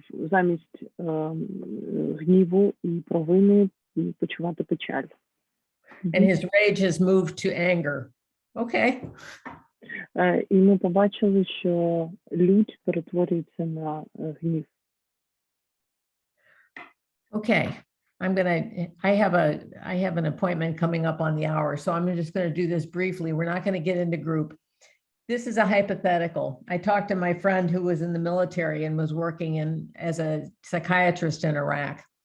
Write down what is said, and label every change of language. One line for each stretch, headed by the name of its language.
Ukrainian: замість гніву і провини почувати печаль.
English: And his rage has moved to anger. Okay.
Ukrainian: І ми побачили, що лють перетворюється на гнів.
English: Okay. I have an appointment coming up on the hour, so I'm just going to do this briefly. We're not going to get into group. This is a hypothetical. I talked to my friend who was in the military and was working as a psychiatrist in Iraq.